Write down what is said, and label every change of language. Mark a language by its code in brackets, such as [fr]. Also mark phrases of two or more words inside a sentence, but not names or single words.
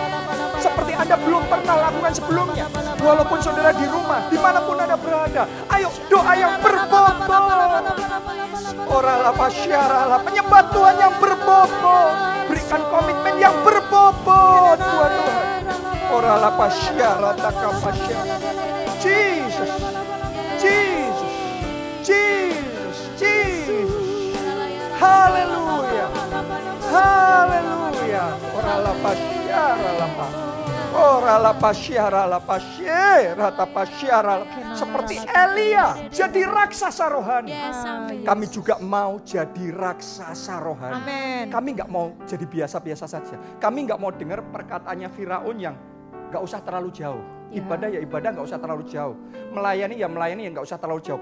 [id] Seperti Anda belum pernah lakukan sebelumnya. Walaupun saudara di rumah, dimanapun Anda berada, ayo doa yang berbobot. Oralah pasyaralah, penyembah Tuhan yang berbobot. Berikan komitmen yang berbobot buat Tuhan. Oralah pasyaralah takapasya. Jesus, Jesus, Jesus, Jesus. Haleluya, haleluya. Oralah pasyaralah. Oralah pasyaralah pasyarata pasyaralah. Seperti Elia jadi raksasa rohani. Kami juga mau jadi raksasa rohani. Kami nggak mau jadi biasa-biasa saja. Kami nggak mau dengar perkataannya Firaun yang nggak usah terlalu jauh. Ibadah ya ibadah nggak usah terlalu jauh. Melayani ya nggak usah terlalu jauh.